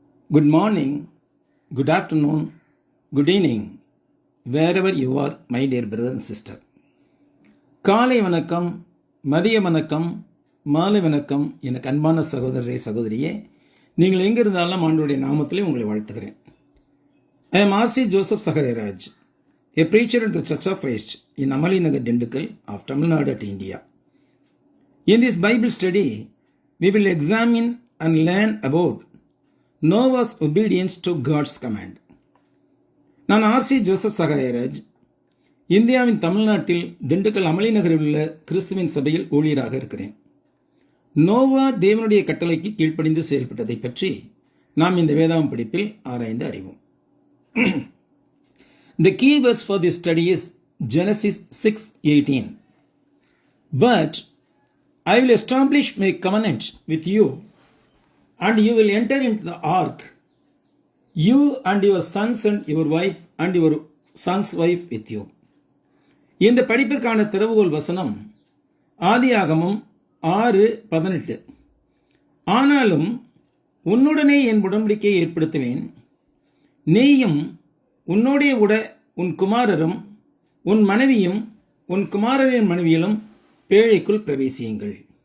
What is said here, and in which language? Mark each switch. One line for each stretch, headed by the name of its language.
English: Good morning, good afternoon, good evening, wherever you are, my dear brother and sister.
Tamil: காலை வணக்கம், மதிய வணக்கம், மாலை வணக்கம், எனக்கு அன்பான சகோதரரே சகோதரியே, நீங்கள் எங்கிருந்தாலும் ஆண்டவருடைய நாமத்திலே உங்களை வாழ்த்துகிறேன்.
English: I am R.C. Joseph Sahairaj, a preacher at the Church of Christ in Amali Nagar, Dindigul of Tamil Nadu, India. In this Bible study, we will examine and learn about Noah's obedience to God's command.
Tamil: நான் RC Joseph Sahayaraj, இந்தியாவின் தமிழ்நாட்டில் திண்டுக்கல் அமளி நகரில் உள்ள கிறிஸ்துவின் சபையில் ஊழியராக இருக்கிறேன். நோவா தேவனுடைய கட்டளைக்கு கீழ்ப்படிந்து செயல்பட்டதை பற்றி நாம் இந்த வேதாகம் படிப்பில் ஆராய்ந்து அறிவோம்.
English: The key verse for this study is Genesis 6:18. But I will establish my covenant with you, and you will enter into the ark, you and your sons and your wife and your son's wife with you.
Tamil: இந்த படிப்பிற்கான திறவுகோல் வசனம் ஆதியாகமம் 6:18. ஆனாலும் உன்னுடனே என் உடன்படிக்கையை ஏற்படுத்துவேன், நீயும் உன்னோடைய உன் குமாரரும் உன் மனைவியும் உன் குமாரரின் மனைவியிலும் பேழைக்குள் பிரவேசியுங்கள்.